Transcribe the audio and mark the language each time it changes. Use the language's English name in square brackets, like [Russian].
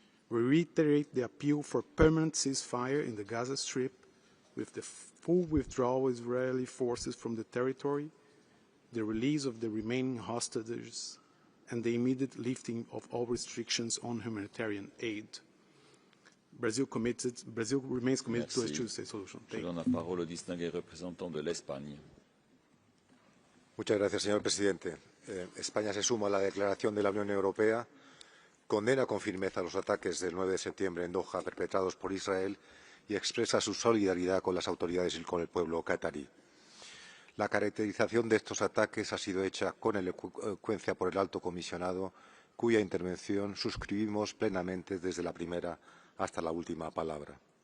[English] We reiterate the appeal for permanent ceasefire in the Gaza Strip with the full withdrawal of Israeli forces from the territory, the release of the remaining hostages, and the immediate lifting of all restrictions on humanitarian aid. Brazil remains committed to a two-state solution. [French] Je donne la parole au distingué représentant de l'Espagne. [Spanish] Muchas gracias, señor presidente. España se suma a la declaración de la Unión Europea, condena con firmeza los ataques del 9 de septiembre en Doha perpetrados por Israel y expresa su solidaridad con las autoridades y con el pueblo catarí. La caracterización de estos ataques ha sido hecha con elocuencia por el alto comisionado, cuya intervención suscribimos plenamente desde la primera hasta la última palabra.